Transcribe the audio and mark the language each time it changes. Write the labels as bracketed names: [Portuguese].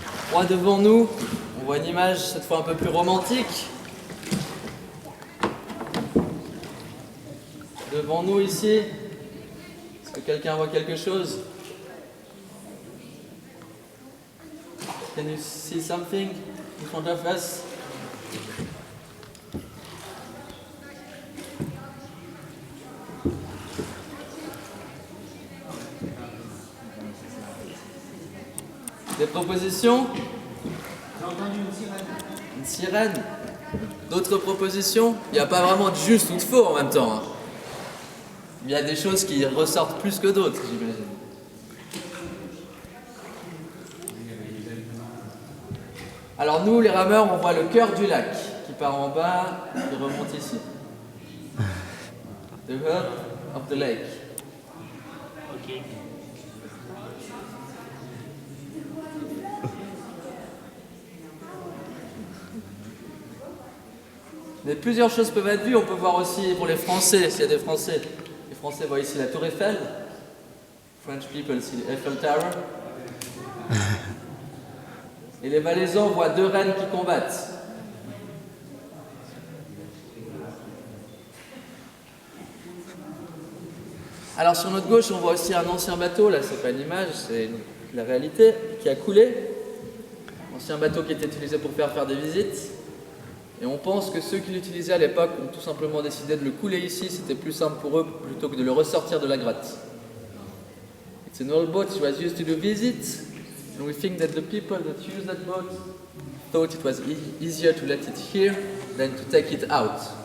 [French] Droit devant nous, on voit une image cette fois un peu plus romantique. Devant nous ici, est-ce que quelqu'un voit quelque chose? [English] Can you see something in front of us? [French] Des propositions? J'ai entendu une sirène. Une sirène? D'autres propositions? Il n'y a pas vraiment de juste ou de faux en même temps, hein. Il y a des choses qui ressortent plus que d'autres, j'imagine. Alors nous, les rameurs, on voit le cœur du lac qui part en bas et qui remonte ici. [English] The heart of the lake. [French] Mais plusieurs choses peuvent être vues. On peut voir aussi pour les Français, s'il y a des Français. Les Français voient ici la Tour Eiffel. [English] French people see the Eiffel Tower. [French] Et les Valaisans voient deux reines qui combattent. Alors sur notre gauche, on voit aussi un ancien bateau, là c'est pas une image, c'est la réalité, qui a coulé. Ancien bateau qui était utilisé pour faire des visites. Et on pense que ceux qui l'utilisaient à l'époque ont tout simplement décidé de le couler ici, c'était plus simple pour eux plutôt que de le ressortir de la grotte. [English] It's an old boat that was used to do visits, and we think that the people that used that boat thought it was easier to let it here than to take it out.